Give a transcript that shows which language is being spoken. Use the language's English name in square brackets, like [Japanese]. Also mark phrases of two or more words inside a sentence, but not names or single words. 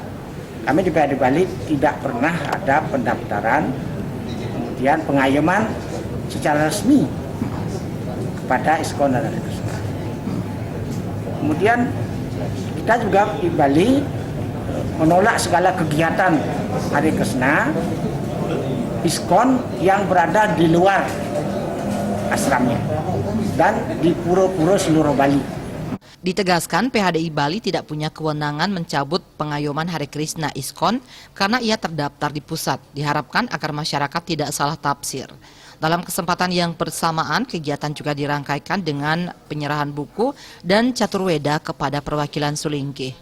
[Indonesian] Kami di PHDI Bali tidak pernah ada pendaftaran, kemudian pengayoman secara resmi kepada ISKCON dan Hari Krishna. Kemudian kita juga di Bali menolak segala kegiatan Hari Krishna ISKCON yang berada di luar asramnya dan di pura-pura seluruh Bali. Ditegaskan PHDI Bali tidak punya kewenangan mencabut pengayoman Hari Krishna ISKCON karena ia terdaftar di pusat. Diharapkan agar masyarakat tidak salah tafsir. Dalam kesempatan yang bersamaan, kegiatan juga dirangkaikan dengan penyerahan buku dan caturweda kepada perwakilan Sulinggi.